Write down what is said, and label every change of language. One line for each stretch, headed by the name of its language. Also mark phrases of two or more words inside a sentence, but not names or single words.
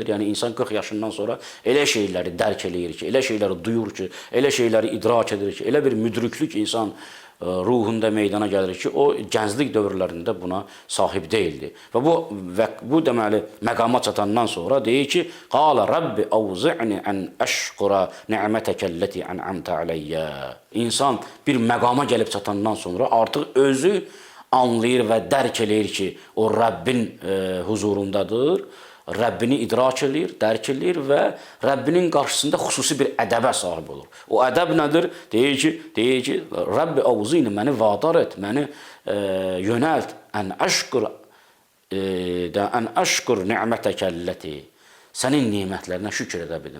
Azerbaijani: Yəni, insan 40 yaşından sonra elə şeyləri dərk eləyir ki, elə şeyləri duyur ki, elə şeyləri idrak edir ki, elə bir müdriklük insan ruhunda meydana gəlir ki, o gənclik dövrlərində buna sahib deyildi. Və bu deməli məqama çatandan sonra deyir ki,
Arabic: "قال رب أوزعني أن أشكر نعمتك التي أنعمت علي."
Azerbaijani: İnsan bir məqama gəlib çatandan sonra artıq özü anlayır və dərk eləyir ki, o Rəbbin huzurundadır. Rəbbini idrak edir, dərk edir və Rəbbinin qarşısında xüsusi bir ədəbə sahib olur. O ədəb nədir? Deyir ki,
Arabic: رب أوزعني,
Azerbaijani: məni vadar et, məni yönəlt,
Arabic: أن أشكر نعمتك التي,
Azerbaijani: sənin nemətlərinə şükür edə bilim.